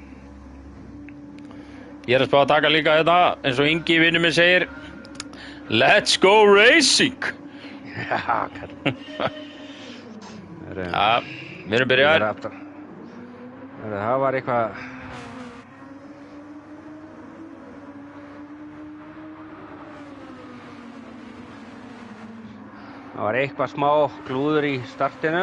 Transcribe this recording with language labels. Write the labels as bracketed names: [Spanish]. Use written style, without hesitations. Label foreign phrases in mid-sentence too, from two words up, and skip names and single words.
[Icelandic] Ég er að spá að taka líka þetta, eins og Ingi vinur minn segir, [English] let's go racing. [Icelandic] Já, kall. Já, við erum byrjaðir. Það var eitthvað... Það var eitthvað smá klúður í startinu.